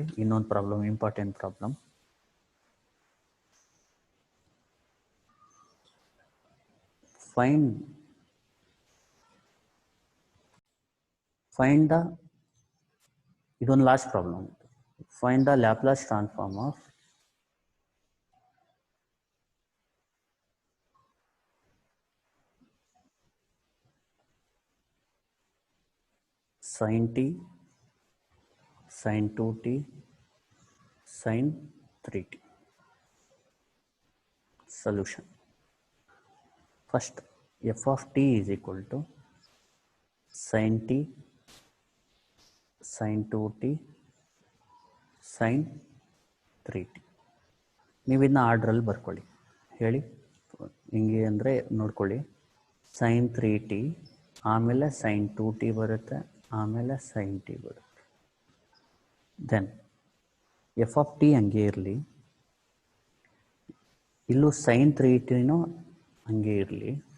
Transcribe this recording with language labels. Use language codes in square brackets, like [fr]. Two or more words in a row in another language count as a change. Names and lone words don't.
[kn] ಇನ್ನೊಂದು ಪ್ರಾಬ್ಲಮ್, [en] important problem. find the, [kn] ಇದೊಂದು [en] last problem. find the Laplace transform of sin t, sin 2t, sin 3t. Solution. First, f of t is equal to sin t, sin 2t, sin 3t. [kn] ನೀವು ಇದನ್ನ ಆರ್ಡ್ರಲ್ಲಿ ಬರ್ಕೊಳ್ಳಿ. ಹೇಳಿ ಹಿಂಗೆ ಅಂದರೆ ನೋಡ್ಕೊಳ್ಳಿ. sin 3t ಆಮೇಲೆ sin 2t ಬರುತ್ತೆ, ಆಮೇಲೆ sin t ಬರುತ್ತೆ. [en] then f of t [kn] ಹಂಗೆ ಇರಲಿ, ಇಲ್ಲೂ sin 3tನೂ ಹಂಗೆ ಇರಲಿ.